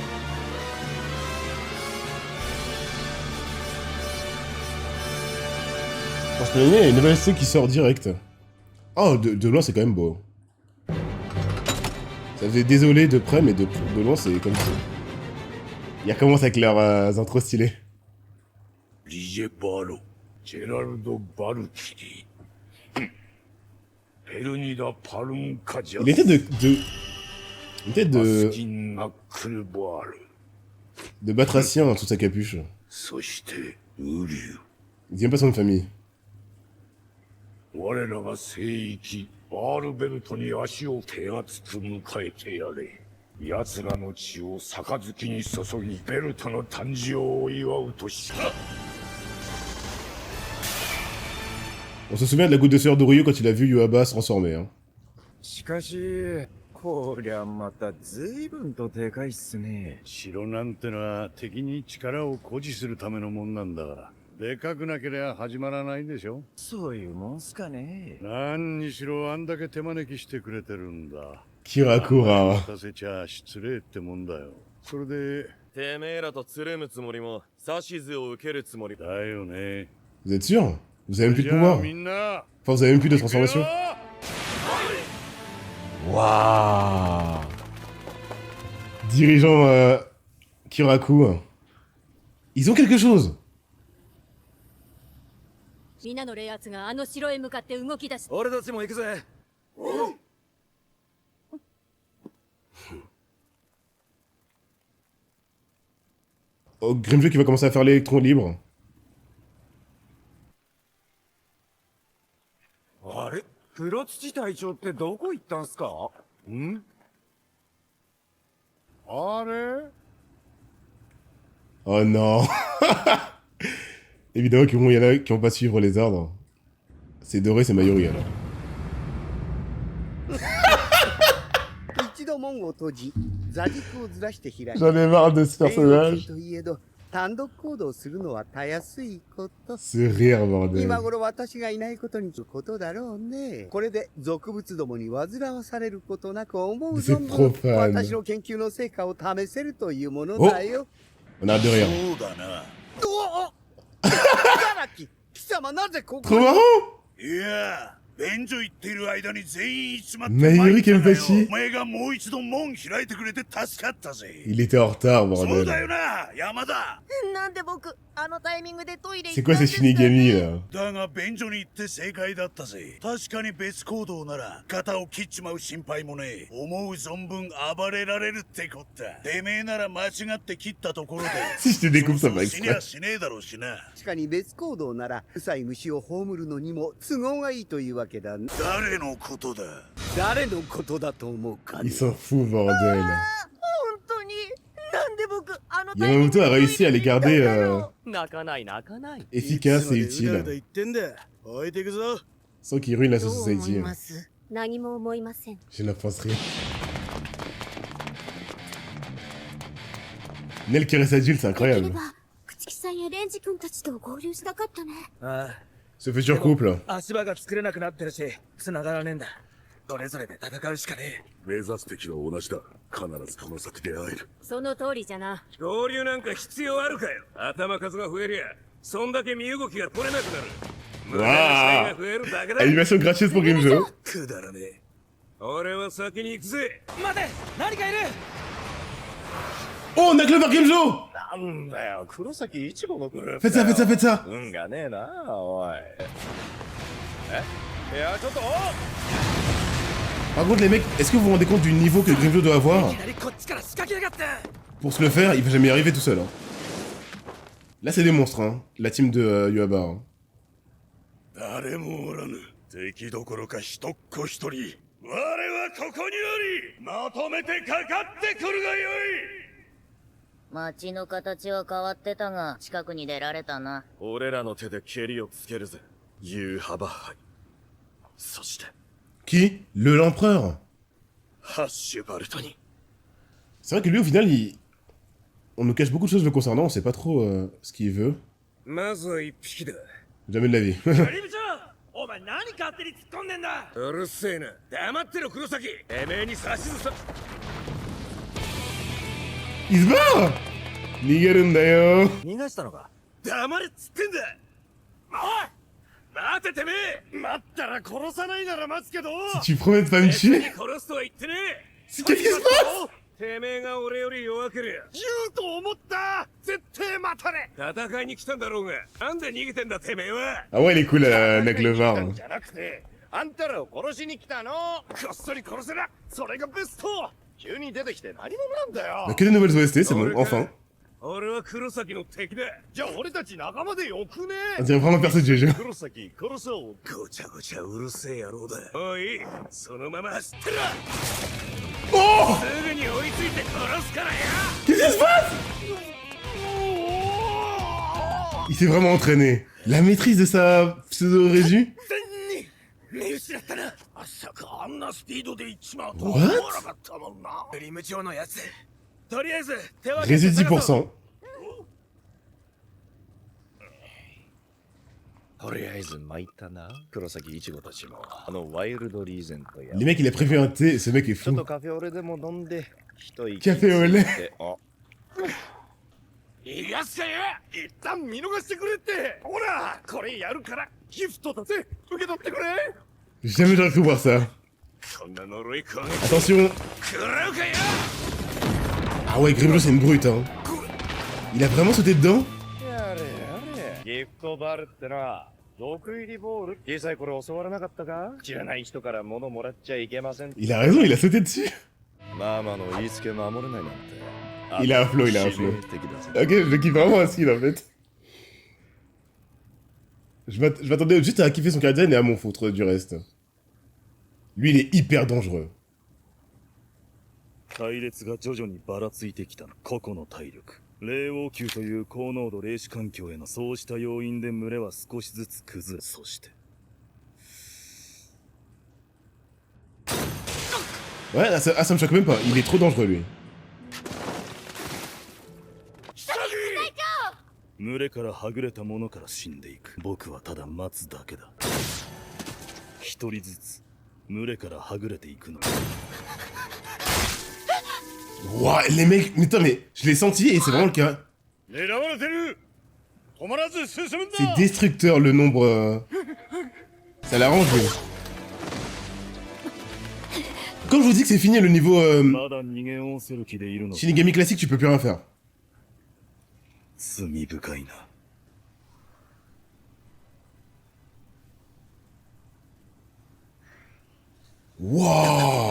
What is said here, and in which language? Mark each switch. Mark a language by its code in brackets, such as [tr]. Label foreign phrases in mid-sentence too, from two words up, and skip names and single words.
[fr] On se plaignait, il y a une nouvelle OST qui sort direct. Oh, de loin, c'est quand même beau. Ça faisait désolé de près, mais de loin, c'est comme ça. Ils recommencent avec leurs intros stylés. 리제 바로, 제랄도 바루키리, 베르니다 바룬카자, Il était il était 마스킨 나클 바르, de batracien en dessous de sa capuche. [ja] そしてウリュウ。 [fr] Il dit même pas son nom de famille. [ja] 我らが聖域バールベルトに足を手厚く迎えてやれ。奴らの血を杯に注ぎ、ベルトの誕生を祝うとした。 [fr] On se souvient de la goutte de sueur d'Oryu quand il a vu Yuaba se transformer. Hein. [ja] しかしこりゃまた随分とでかいっすね。城なんてのは敵に力を誇示するためのもんなんだが、でかくなければ始まらないでしょ。そういうもんすかね。何にしろあんだけ手招きしてくれてるんだ。 Kirakura. 待たせちゃ失礼ってもんだよ。それでてめえらとつるむつもりも指図を受けるつもりだよね。 [fr] Vous êtes sûr? Vous avez même plus de [ja] じゃあ [fr] pouvoir. [ja] みんな [fr] Enfin, vous avez même plus de transformation. Waouh. Dirigeant Kiraku. Ils ont quelque chose. [ja] 皆の霊圧があの城へ向かって動き出す。俺たちも行くぜ。 [fr] Oh, Grimjoe qui va commencer à faire l'électron libre. [ja] あれ、黒土隊長ってどこ行ったんすか？んあれ [fr] Oh non. Évidemment qu'il y en a qui vont pas suivre les ordres. C'est Doré, c'est Mayuri alors. [ja] 一度門を閉じ、座軸をずらして開き、 [fr] J'en ai marre de ce [ja] 霊能 [fr] personnage. [ja] といえど、単独行動するのはたやすいこと。 [fr] Ce rire, bordel. [ja] 今頃私がいないことにことだろうね。これで俗物どもに煩わされることなく思う存 [fr] C'est [ja] 分 [fr] profane. [ja] 私の研究の成果を試せるというものだよ。 [fr] On a hâte de rire. [ja] そうだな。おお茨城貴様なぜここ [fr] Trop [ja] に [fr] marrant. [ja] いや、便所行っている間に全員集まって Mayuri 参ったがよ Kenpachi お前がもう一度門開いてくれて助かったぜ。 [fr] Il était en retard, [ja] そうだ [fr] bordel. [ja] よな、山田。なんで僕あのタイミングでトイレ [fr] C'est quoi ces Shinigami là? [ja] だが便所に行って正解だったぜ。確かに別行動なら肩を切っちまう心配もねえ。思う存分暴れられるってこった。てめえなら間違って切ったところで [fr] Si je te découpe, ça [ja] そう [fr] va [ja] 死にゃ [fr] exprès. [ja] しねえだろうしな。確かに別行動なら、うさい虫を葬るのにも都合がいいというわけだ。誰のことだ。誰のことだと思うかね [fr] Il s'en fout, bordel. [ja] 本当になんで僕あのタイミング [fr] Yamamoto [ja] で [fr] a [ja] トイレ [fr] réussi à les [ja] に行ったん [fr] garder [ja] だろう。泣かない泣かない [fr] efficaces et [ja] いつまでうだうだ [fr] utiles. [ja] 言ってんだ。置いてくぞ。 [fr] Sans qu'ils ruinent la [ja] どう思い [fr] society. [ja] ます何も思いません。 [fr] Je n'en pense rien. Nel qui reste adulte, c'est [ja] できれ [fr] incroyable. [ja] ば朽木さんやレンジ君たちと合流したかったね。あ [fr] Ce futur couple. [ja] あ、足場が作れなくなってるし、繋がらねえんだ。それぞれで戦うしかねえ。目指す敵は同じだ。必ずこの先で会える。その通りじゃな。合流なんか必要あるかよ。頭数が増えりゃそんだけ身動きが取れなくなる。無駄な死体が増えるだけだ。 [fr] Animation gracieuse pour Grimjoe. [ja] くだらねえ。俺は先に行くぜ。待て、何かいる。 [fr] Oh, on a Clover Grimjoe. [ja] なんだよ、黒崎一護のグループ。 [fr] Faites ça, faites ça, faites ça. [ja] 運がねえな、おい。いや、ちょっと。 [fr] Par contre, les mecs, est-ce que vous vous rendez compte du niveau que Grimjoe doit avoir? [ja] いきなりこっちから仕掛けやがって。 [fr] Pour se le faire, il va jamais y arriver tout seul. Hein. Là, c'est des monstres, hein. La team de Yuaba. Hein. [ja] 誰もおらぬ。敵どころか一っ子一人。我はここにあり、まとめてかかってくるがよい。街の形は変わってたが、近くに出られたな。俺らの手で蹴りをつけるぜ。ユーハバハイ。そして、 [fr] Qui? L'empereur. [ja] ハッシュバルトに。 [fr] C'est vrai que lui, au final, on nous cache beaucoup de choses le concernant, on sait pas trop ce qu'il veut. [ja] まずは一匹だ。 [fr] Jamais de la vie. [ja] リ部長お前何勝手に突っ込んでんだうるせえな。黙ってろ黒崎。てめえに指図さ。 [fr] Il se barre! Nigarunda. [ja] 逃がしたのか。黙れっつってんだ。おい待ててめえ。待ったら殺さないなら待つけど [fr] Si tu promets de pas me [ja] 別に [fr] tuer, [ja] 殺すとは言ってねえ。 [fr] qu'est-ce qui se passe? [ja] てめえが俺より弱けりゃ銃と思った絶対待たれ戦いに来たんだろうが。なんで逃げてんだてめえは。 [fr] Ah ouais, il est cool, mec le var. [ja] なんじゃなくてあんたらを殺しに来たのこっそり殺せなそれがベスト急に出てきて何者なんだよ [fr] Bah, que des nouvelles OST, c'est bon, enfin. [ja] 俺は黒崎の敵だ。じゃあ俺たち仲間でよくね [fr] On dirait vraiment perso de GG. [ja] 黒崎殺そうごちゃごちゃうるせえ野郎だ。おいそのまま走ってろ。 [fr] Oh! [ja] すぐに追いついて殺すからよ。 [fr] Qu'est-ce qui se passe? Il s'est vraiment entraîné. La maîtrise de sa pseudo-résu? [ja] 見失ったな。まさかあんなスピードで行っちまうと [en] What? [ja] 思わなかったもんな。リム長のやつ。とりあえず手分け [fr] Résu [ja] て探そう。 [fr] 10%. [ja] とりあえず参ったな。黒崎一護たちも、ワイルドリーゼントや。 [fr] Les mecs, il a prévu un thé, ce mec est [ja] ちょっ [fr] fou. [ja] とカフェオレでも飲んで、一息。カフェオレあ、いやすかよ。一旦見逃してくれってほらこれやるからギフトだぜ受け取ってくれ [fr] Jamais j'aurais cru voir ça. [ja] こんな呪い攻撃 [fr] Attention. [ja] 食らうかよ。 [fr] Ah ouais, Grimlo, c'est une brute, hein. Il a vraiment sauté dedans? [ja] やれやれ。ギフトバルってな、毒入りボール。小さい頃教わらなかったか知らない人から物もらっちゃいけません。 [fr] Il a raison, il a sauté dessus. [ja] ママの言いつけ守れないなんて。 [fr] Il a un flow, il a un flow. [ja] 致命的だぜ [fr] Ok, je le kiffe vraiment à style en fait. Je m'attendais juste à kiffer son caractère et à m'en foutre du reste. Lui, il est hyper dangereux. [ja] 隊列が徐々にばらついてきた個々の体力霊王級という高濃度霊視環境へのそうした要因で群れは少しずつ崩れそして [fr] Ouais, ça me choque même pas. Il est trop dangereux, lui. [ja] 群れからはぐれた者から死んでいく僕はただ待つだけだ一人ずつ群れからはぐれていくの [fr] Ouah, les mecs, mais attends, mais je l'ai senti et c'est vraiment le cas. [ja] 狙われてる止まらず進むんだ [fr] C'est destructeur le nombre. Ça l'arrange, lui. Quand je vous dis que c'est fini le niveau [ja] まだ逃げおせる気でいるの [fr] Shinigami classique, tu peux plus rien faire. [ja] 罪深いな [fr] Wouah.